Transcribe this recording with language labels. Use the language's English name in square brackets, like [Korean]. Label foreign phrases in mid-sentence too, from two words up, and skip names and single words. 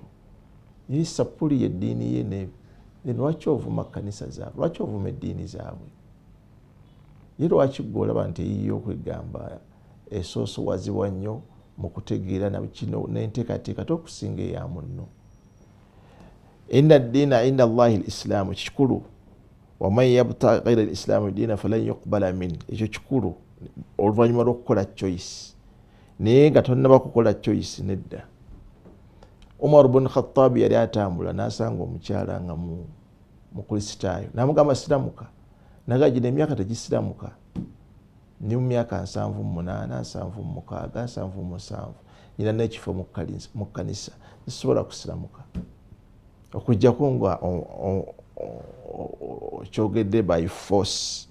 [Ganda] Ye sapuli y'eddiini ye, lwaki ovuma kanisa zaabwe? Lwaki ovuma eddiini zaabwe? Ye lwaki gwe olaba nti eyiyo okwegamba esoosowazibwa nnyo mu kutegeera na kino n'enteekateeka tokusinga eya munno? [Arabic] إن الدين عند الله الإسلام, kikulu. ومن يبتغ غير الإسلام دينا فلن يقبل من, [Ganda] ekyo kikulu oluvannyuma lw'okukola choice. Naye nga tonnaba kukola choice nedda. Umar ibn Khattab yali atambula n'asanga omukyala nga mukristaayo, n'amugamba siramuka. Naga gino emyaka tegisiramuka, ndi mu myaka 78, 76, 77, nyina n'ekifo mu kkanisa, sisobola kusiramuka okujjako nga kyogedde [English] by force.